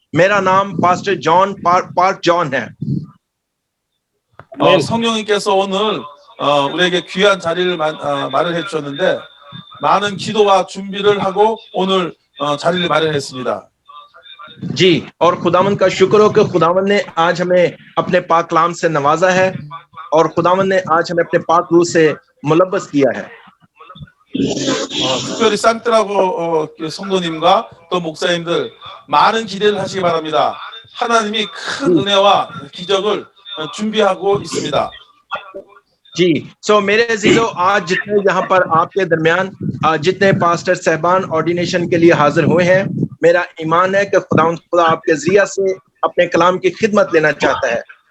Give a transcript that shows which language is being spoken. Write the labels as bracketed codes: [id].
[hi] मेरा नाम pastor John park John है। [ko] 성령님께서 오늘 우리에게 귀한 자리를 마련해 주셨는데 많은 기도와 준비를 하고 오늘 자리를 마련했습니다. [hi] जी और खुदावंद का शुक्र हो कि खुदावंद ने आज हमें अपने पाक कलाम से नवाजा है और खुदावंद ने आज हमें अपने पाक रूह से मुलब्बस किया है। [ko] 특별히 산트라고 성도님과 또 목사님들 많은 기대를 하시기 바랍니다. 하나님이 큰 은혜와 기적을 준비하고 있습니다. [hi] जी मेरे अजीजों, आज जितने यहाँ पर आपके दरमियान जितने पास्टर साहबान ऑर्डिनेशन के लिए हाजिर हुए हैं, मेरा ईमान है कि खुदा आपके ज़रिया से अपने कलाम की खिदमत लेना चाहता है।